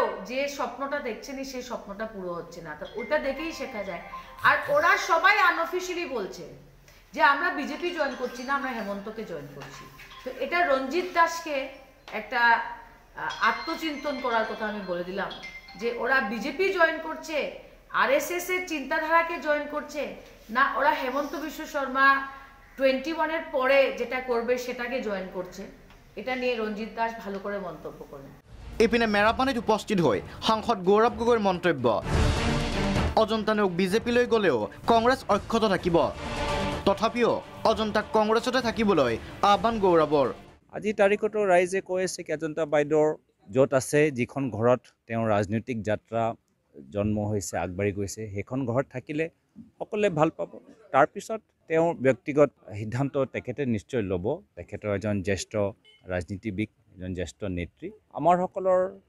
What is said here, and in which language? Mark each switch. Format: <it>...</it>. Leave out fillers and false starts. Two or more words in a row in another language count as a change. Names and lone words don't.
<bn>যে স্বপ্নটা দেখছেন সেই স্বপ্নটা পুরো হচ্ছে না তো ওটা দেখেই শেখা যায় আর ওরা সবাই আনঅফিশিয়ালি বলছে যে আমরা বিজেপি জয়েন করছি না আমরা হেমন্তকে জয়েন করছি তো এটা রঞ্জিত দাসকে একটা আত্মচিন্তন করার কথা আমি বলে দিলাম যে ওরা বিজেপি জয়েন করছে আরএসএস এর চিন্তাধারাকে জয়েন করছে না ওরা হেমন্ত বিশ্ব শর্মা 21 এর পরে যেটা করবে সেটাকে জয়েন করছে এটা নিয়ে রঞ্জিত দাস ভালো করে মন্তব্য করেন</bn> <as>ইপিনে মেৰাপানীত উপস্থিত হৈ সাংসদ গৌৰৱ গগৈৰ মন্তব্য অজন্তা নেওগ বিজেপিলৈ গ'লেও কংগ্ৰেছ অক্ষত থাকিব তথাপিও অজন্তাক কংগ্ৰেছতে থাকিবলৈ আহ্বান গৌৰৱৰ আজি তাৰিখতো ৰাইজে কৈ আছে কি অজন্তা বাইদেউৰ য'ত আছে যিখন ঘৰত তেওঁৰ ৰাজনৈতিক যাত্ৰা জন্ম হৈছে আগবাঢ়ি গৈছে সেইখন ঘৰত থাকিলে সকলোৱে ভাল পাব তাৰপিছত তেওঁৰ ব্যক্তিগত সিদ্ধান্ত তেখেতে নিশ্চয় ল'ব তেখেতৰ এজন জ্যেষ্ঠ ৰাজনীতিবিদ এজন জ্যেষ্ঠ নেত্ৰী আমাৰ সকলৰ</as>